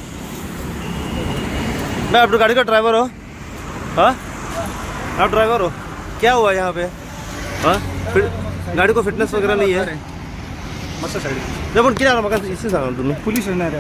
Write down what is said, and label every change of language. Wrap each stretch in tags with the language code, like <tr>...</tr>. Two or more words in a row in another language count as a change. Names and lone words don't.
<hi>मैं आप गाड़ी का ड्राइवर हो हाँ आप ड्राइवर हो क्या हुआ यहाँ पे हाँ गाड़ी को फिटनेस वगैरह नहीं है ना</hi> <kok>पण कितें जालां म्हाका इशू सांगा तुमी पुलीस येणार</kok>